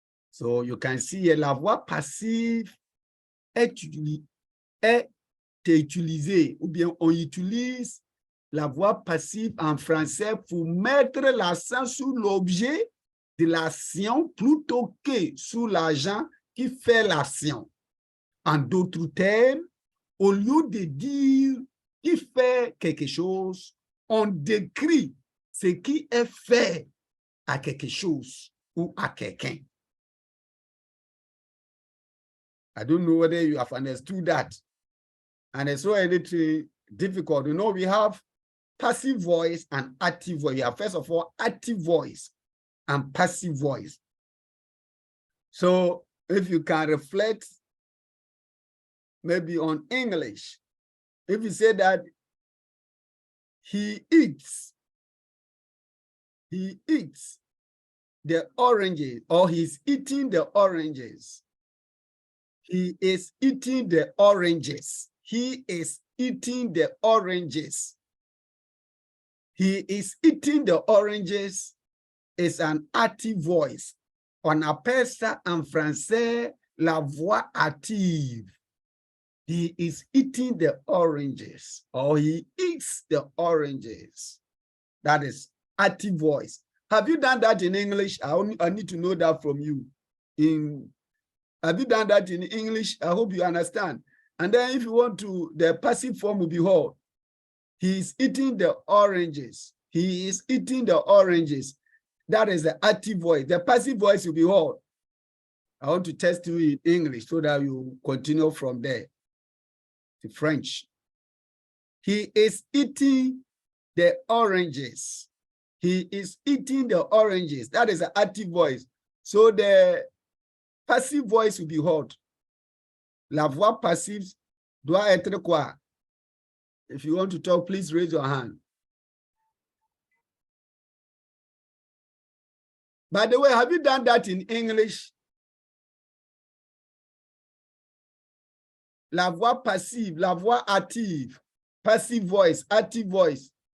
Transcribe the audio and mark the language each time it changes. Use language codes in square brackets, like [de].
[en] So you can see [fr] la voix passive est utilisée, ou bien on utilise la voix passive en français pour mettre l'accent sur l'objet de l'action plutôt que sur l'agent qui fait l'action. En d'autres termes, au lieu de dire qui fait quelque chose, on décrit ce qui est fait à quelque chose ou à quelqu'un. [en] I don't know whether you have understood that. And it's so a little difficult. You know, we have passive voice and active voice. We have, first of all, active voice and passive voice. So if you can reflect maybe on English, if you say that he eats the oranges, or he's eating the oranges. He is eating the oranges. He is eating the oranges. He is eating the oranges is an active voice. [fr] On appelle ça en français la voix active. [en] He is eating the oranges, or he eats the oranges. That is active voice. Have you done that in English? I need to know that from you. Have you done that in English? I hope you understand. And then if you want to, the passive form will be heard. He is eating the oranges. He is eating the oranges. That is the active voice. The passive voice will be heard. I want to test you in English so that you continue from there to French. He is eating the oranges. He is eating the oranges. That is the active voice. So the passive voice will be heard. [fr] La voix passive doit être quoi? [en] If you want to talk, please raise your hand. By the way, have you done that in English? [fr] La voix passive, la voix active, [en] passive voice, active voice.